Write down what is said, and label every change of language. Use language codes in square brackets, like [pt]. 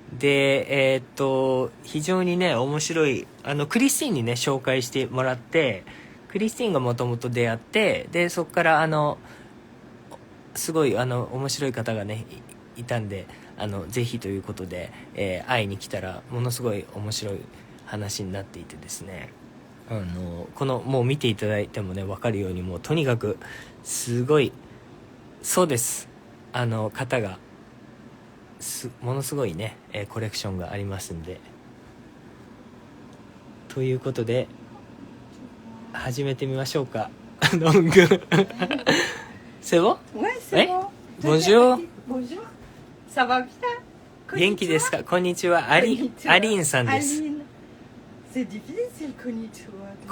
[ja] で、非常にね、面白い、クリスティンにね、紹介してもらって、クリスティンがもともと出会って、で、そこから、すごい、面白い方がね、いたんで、ぜひということで、会いに来たら、ものすごい面白い話になっていてですね、この、もう見ていただいてもね、わかるように、もうとにかく、すごい、そうです。方が、ものすごいね、コレクションがありますんで、ということで始めてみましょうか。 [fr] ロングC'est bon? Ouais, c'est bon. Bonjour. Bonjour. Ça va bien? [ja] 元気ですか？こんにちは。アリンさんです。 [fr] C'est difficile, [ja] konnichiwa.